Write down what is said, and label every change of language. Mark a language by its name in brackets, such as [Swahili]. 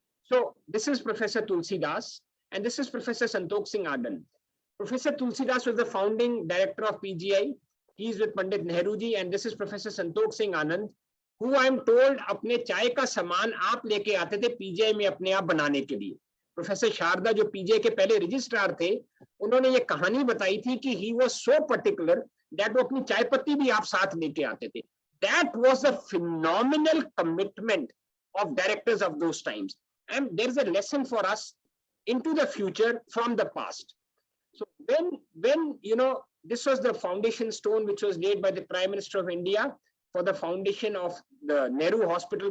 [English] So this is Professor Tulsi Das, and this is Professor Santokh Singh Adan. Professor Tulsi Das was the founding director of PGI. He's with Pandit Nehru ji, and this is Professor Santokh Singh Anand, who I'm told [Hindi] अपने चाय का सामान आप लेके आते थे PGI में अपने आप बनाने के लिए. प्रोफेसर शारदा जो PGI के पहले रजिस्ट्रार थे, उन्होंने ये कहानी बताई थी कि [English] he was so particular that [Hindi] वो अपनी चाय पत्ती भी आप साथ लेके आते थे. [English] That was a phenomenal commitment of directors of those times. And there's a lesson for us into the future from the past. So when this was the foundation stone which was laid by the Prime Minister of India for the foundation of the Nehru Hospital.